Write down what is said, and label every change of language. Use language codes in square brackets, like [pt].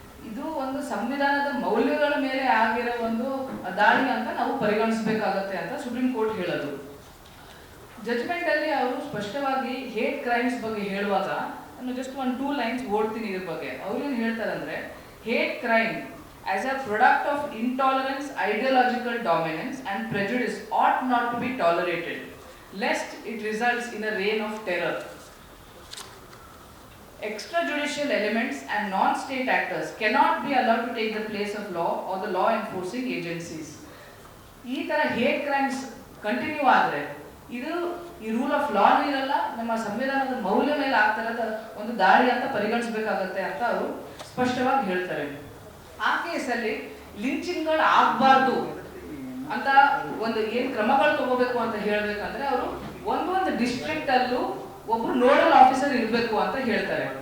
[kn] ಇದು ಒಂದು ಸಂವಿಧಾನದ ಮೌಲ್ಯಗಳ ಮೇಲೆ ಆಗಿರೋ ಒಂದು ದಾಳಿ ಅಂತ ನಾವು ಪರಿಗಣಿಸಬೇಕಾಗತ್ತೆ ಅಂತ ಸುಪ್ರೀಂ ಕೋರ್ಟ್ ಹೇಳೋದು. ಜಜ್ಮೆಂಟ್ ಅಲ್ಲಿ ಅವರು ಸ್ಪಷ್ಟವಾಗಿ ಹೇಟ್ ಕ್ರೈಮ್ಸ್ ಬಗ್ಗೆ ಹೇಳುವಾಗ ನಾನು ಜಸ್ಟ್ 1-2 ಲೈನ್ಸ್ ಓಡ್ತೀನಿ ಇದ್ರ ಬಗ್ಗೆ. ಅವ್ರು ಏನು ಹೇಳ್ತಾರೆ ಅಂದ್ರೆ, [en] Hate crime as a product of intolerance, ideological dominance and prejudice ought not to be tolerated lest it results in a reign of terror. Extrajudicial elements and non-state actors cannot be allowed to take the place of law or the law enforcing agencies. [kn] ಈ ತರ hate crimes continue ಆದರೆ ಇದು ಈ rule of law ಇರಲ್ಲ, ನಮ್ಮ ಸಂವಿಧಾನದ ಮೌಲ್ಯ ಮೇಲೆ ಆಗ್ತಿರೋದ ಒಂದು ದಾಳಿ ಅಂತ ಪರಿಗಣಿಸಬೇಕಾಗತ್ತೆ ಅಂತ ಅವರು ಸ್ಪಷ್ಟವಾಗಿ ಹೇಳ್ತಾರೆ. ಆ ಕೇಸಲ್ಲಿ ಲಿಂಚಿಂಗ್ಗಳು ಆಗಬಾರ್ದು ಅಂತ ಒಂದು ಏನ್ ಕ್ರಮಗಳು ತಗೋಬೇಕು ಅಂತ ಹೇಳ್ಬೇಕಂದ್ರೆ ಅವರು ಒಂದೊಂದು ಡಿಸ್ಟ್ರಿಕ್ಟ್ ಅಲ್ಲೂ ಒಬ್ರು ನೋಡಲ್ ಆಫೀಸರ್ ಇರಬೇಕು ಅಂತ ಹೇಳ್ತಾರೆ.